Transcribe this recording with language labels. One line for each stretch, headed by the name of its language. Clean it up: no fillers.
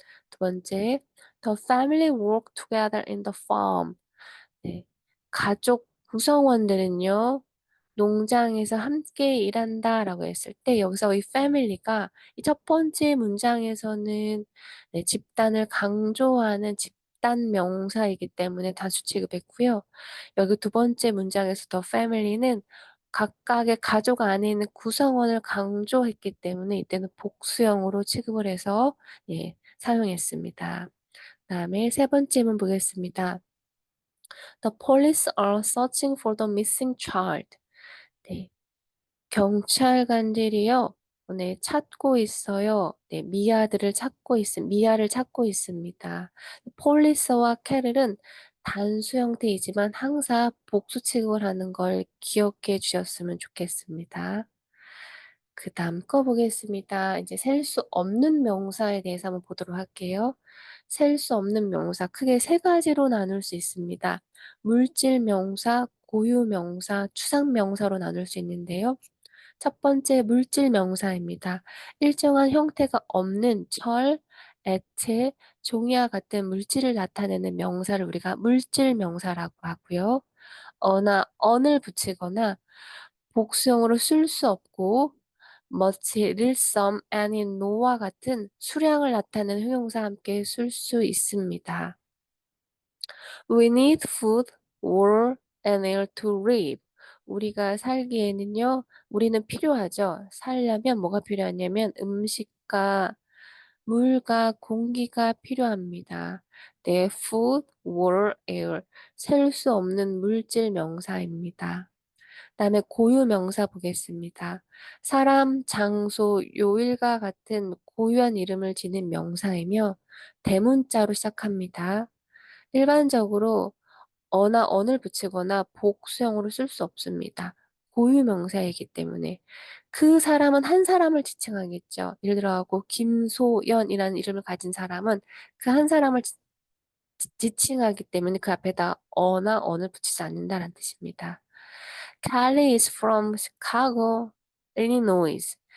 Korean: 두 번째,
English: the family work together in the farm.
Korean: 네, 가족 구성원들은요, 농장에서 함께 일한다라고 했을 때 여기서 이 family가 이 첫 번째 문장에서는 네, 집단을 강조하는 집단 명사이기 때문에 단수 취급했고요. 여기 두 번째 문장에서 the family는 각각의 가족 안에 있는 구성원을 강조했기 때문에 이때는 복수형으로 취급을 해서 예, 사용했습니다. 그다음에 세 번째 문 보겠습니다.
English: The police are searching for the missing child.
Korean: 네, 경찰관들이요, 네, 찾고 있어요. 네, 미아를 찾고 있습니다. 폴리스와 캐럴은 단수 형태이지만 항상 복수 취급을 하는 걸 기억해 주셨으면 좋겠습니다. 그다음 거 보겠습니다. 이제 셀 수 없는 명사에 대해서 한번 보도록 할게요. 셀 수 없는 명사 크게 세 가지로 나눌 수 있습니다. 물질 명사, 고유 명사, 추상 명사로 나눌 수 있는데요. 첫 번째 물질 명사입니다. 일정한 형태가 없는 철, 액체, 종이와 같은 물질을 나타내는 명사를 우리가 물질 명사라고 하고요. 어나 on을 붙이거나 복수형으로 쓸 수 없고 much, little, some, any, no와 같은 수량을 나타내는 형용사와 함께 쓸 수 있습니다.
English: We need food, water, and air to live.
Korean: 우리가 살기에는요, 우리는 필요하죠. 살려면 뭐가 필요하냐면 음식과 물과 공기가 필요합니다. 네,
English: food, water, air.
Korean: 셀 수 없는 물질 명사입니다. 그다음에 고유 명사 보겠습니다. 사람, 장소, 요일과 같은 고유한 이름을 지닌 명사이며 대문자로 시작합니다. 일반적으로 어나 언을 붙이거나 복수형으로 쓸 수 없습니다. 고유 명사이기 때문에 그 사람은 한 사람을 지칭하겠죠. 예를 들어갖고 김소연이라는 이름을 가진 사람은 그 한 사람을 지칭하기 때문에 그 앞에다 어나 언을 붙이지 않는다는 뜻입니다.
English: Kelly is from Chicago, Illinois.